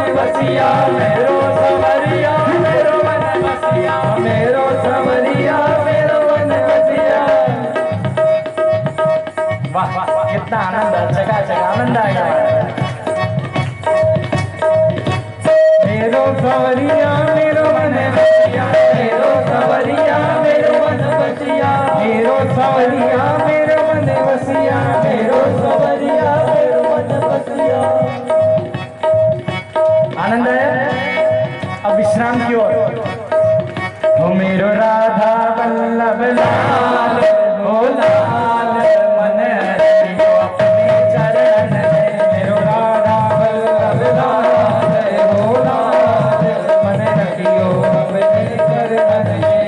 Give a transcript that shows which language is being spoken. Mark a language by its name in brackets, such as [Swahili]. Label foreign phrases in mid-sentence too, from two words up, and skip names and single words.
[Braj] बसिया मेरो सवरिया मेरो मन बसिया मेरो सवरिया मेरो मन बसिया। [Hindi] वाह वाह, कितना आनंद है, चकाचक आनंद आएगा। [Braj] मेरो सवरिया मेरो मन बसिया मेरो सवरिया मेरो मन बसिया मेरो सवरिया मेरो मन बसिया मेरो सवरिया मेरो मन बसिया। [Hindi] आनंद है। अब विश्राम की ओर। [Braj] हो मेरो राधा वल्लभ लाल हो लाल मन रखियो अपने चरण में। मेरो राधा वल्लभ लाल हो लाल मन रखियो अपने चरण में।